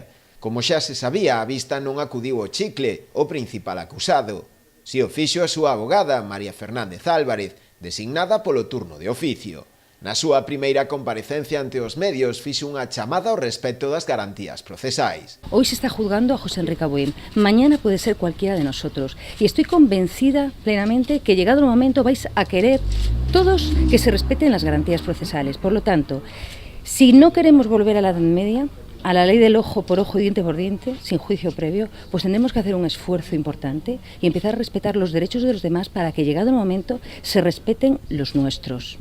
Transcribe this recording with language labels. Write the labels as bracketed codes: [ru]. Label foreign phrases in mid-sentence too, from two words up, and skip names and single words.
[gl] Como xa se sabía, a vista non acudiu o Chicle, o principal acusado. Si o fixo a súa abogada, María Fernández Álvarez, designada polo turno de oficio. Na súa primeira comparecencia ante os medios fixo unha chamada ao respecto das garantías procesais. [es] Hoy se está juzgando a José Enrique Abuin, mañana puede ser cualquiera de nosotros y estoy convencida plenamente que llegado el momento vais a querer todos que se respeten las garantías procesales. Por lo tanto, si no queremos volver a la Edad Media, a la ley del ojo por ojo y diente por diente, sin juicio previo, pues tendremos que hacer un esfuerzo importante y empezar a respetar los derechos de los demás para que llegado el momento se respeten los nuestros.